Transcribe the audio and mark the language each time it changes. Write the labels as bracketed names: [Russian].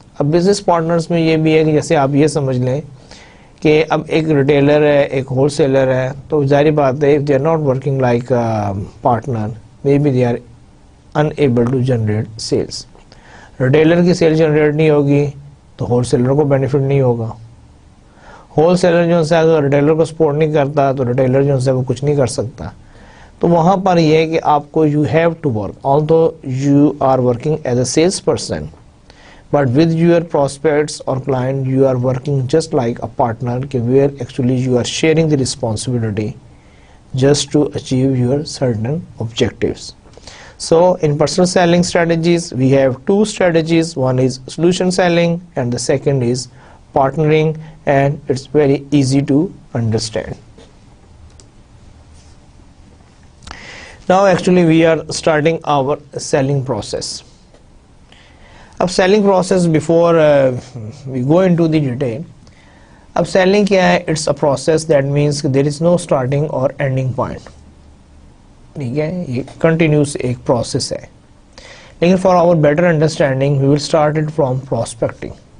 [Hindi] अब business partners में ये भी है कि जैसे आप ये समझ लें कि अब एक रिटेलर है, एक होलसेलर है, तो जाहिर बात है [English] If they are not working like partner may be they are unable to generate sales. [Hindi] Retailer की सेल जनरेट नहीं होगी तो होलसेलर को बेनिफिट नहीं होगा. होलसेलर जो है अगर रिटेलर को सपोर्ट नहीं करता तो रिटेलर जो है वो कुछ नहीं कर सकता. तो वहाँ पर यह है कि आपको [English] You have to work, although you are working as a sales person, but with your prospects or client you are working just like a partner where actually you are sharing the responsibility just to achieve your certain objectives. So in personal selling strategies we have two strategies, one is solution selling and the second is partnering, and it's very easy to understand. Now actually we are starting our selling process. अब selling process before we go into the detail. [Hindi] अब selling क्या है? [English] It's a process that means there is no starting और ending point. [Hindi] ठीक है, ये continuous एक process है. [English] लेकिन for our better understanding we will start it from prospecting.